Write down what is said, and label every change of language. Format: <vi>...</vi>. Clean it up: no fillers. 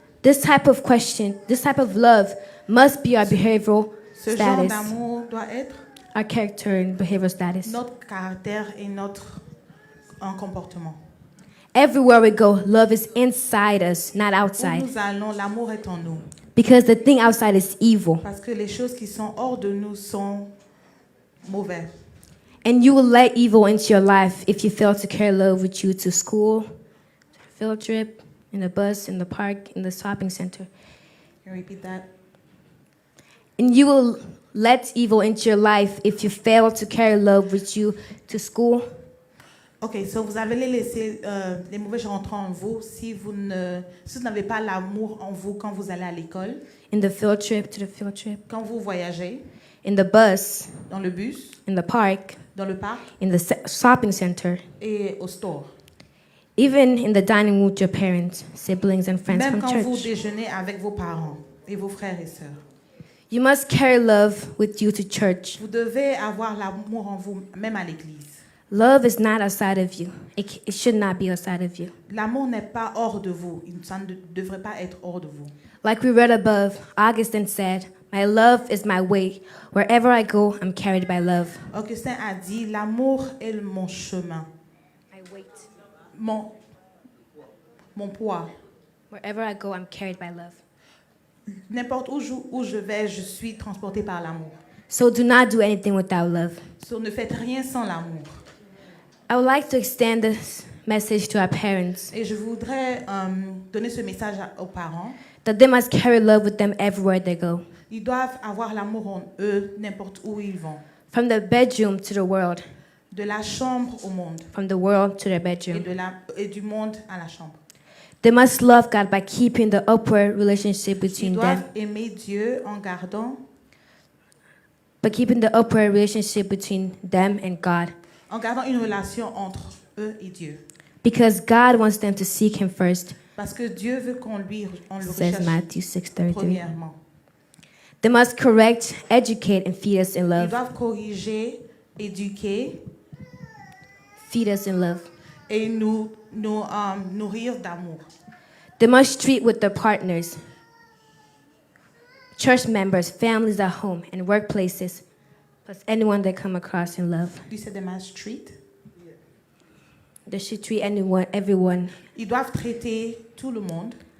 <en>This type of question, this type of love must be our behavioral</en> <fr>Ce genre</fr> <en>status,</en> <fr>d'amour doit être</fr> <en>our character and behavioral status.</en> <fr>notre caractère et notre comportement.</fr> <en>Everywhere we go, love is inside us, not</en> <fr>Où</fr> <en>outside.</en> <fr>nous allons, l'amour est en nous.</fr> <en>Because the thing outside is evil.</en> <fr>Parce que les choses qui sont hors de nous sont mauvaises.</fr> <en>And you will let evil into your life if you fail to carry love with you to school, to the field trip, in the bus, in the park, in the shopping center. Can you repeat that? And you will let evil into your life if you fail to carry love with you to school,</en> <fr>Ok, so vous avez laissé les mauvais gens rentrer en vous si vous n'avez pas l'amour en vous quand vous allez à l'école,</fr> <en>in the field trip, to the field trip,</en> <fr>quand vous voyagez,</fr> <en>in the bus,</en> <fr>dans le bus,</fr> <en>in the park,</en> <fr>dans le parc</fr> <en>in the shopping center,</en> <fr>et au store.</fr> <en>even in the dining room with your parents, siblings, and friends</en> <fr>Même</fr> <en>from</en> <fr>quand vous</fr> <en>church.</en> <fr>déjeunez avec vos parents et vos frères et sœurs.</fr> <en>You must carry love with you to church.</en> <fr>Vous devez avoir l'amour en vous, même à l'église.</fr> <en>Love is not outside of you. It should not be outside of you.</en> <fr>L'amour n'est pas hors de vous. Ça ne devrait pas être hors de vous.</fr> <en>Like we read above, Augustine said, my love is my way. Wherever I go, I'm carried by love.</en> <fr>Augustin a dit, l'amour est mon chemin,</fr> <en>My weight.</en> <fr>mon poids.</fr> <en>Wherever I go, I'm carried by love.</en> <fr>N'importe où je vais, je suis transportée par l'amour.</fr> <en>So do not do anything without love.</en> <fr>So, ne faites rien sans l'amour.</fr> <en>I would like to extend this message to our parents</en> <fr>Et je voudrais donner ce message aux parents.</fr> <en>that they must carry love with them everywhere they go.</en> <fr>Ils doivent avoir l'amour en eux, n'importe où ils vont.</fr> <en>From the bedroom to the world,</en> <fr>De la chambre au monde</fr> <en>from the world to their</en> <fr>et,</fr> <en>bedroom.</en> <fr>et du monde à la chambre.</fr> <en>They must love God by keeping the upward relationship</en> <fr>Ils</fr> <en>between</en> <fr>doivent</fr> <en>them.</en> <fr>aimer Dieu en gardant,</fr> <en>By keeping the upward relationship between them and God.</en> <fr>en gardant une relation entre eux et Dieu.</fr> <en>Because God wants them to seek Him first,</en> <fr>Parce que Dieu veut qu'on le</fr> <en>says</en> <fr>recherche</fr> <en>Matthew 6:33.</en> <fr>premièrement.</fr> <en>They must correct, educate, and feed us in</en> <fr>Ils</fr> <en>love.</en> <fr>doivent corriger, éduquer</fr> <en>Feed us in love.</en> <fr>et nous nourrir d'amour.</fr> <en>They must treat with their partners, church members, families at home, and workplaces, plus anyone they come across in love. You said they must treat. They should treat everyone</en> <fr>Ils doivent traiter tout le monde</fr>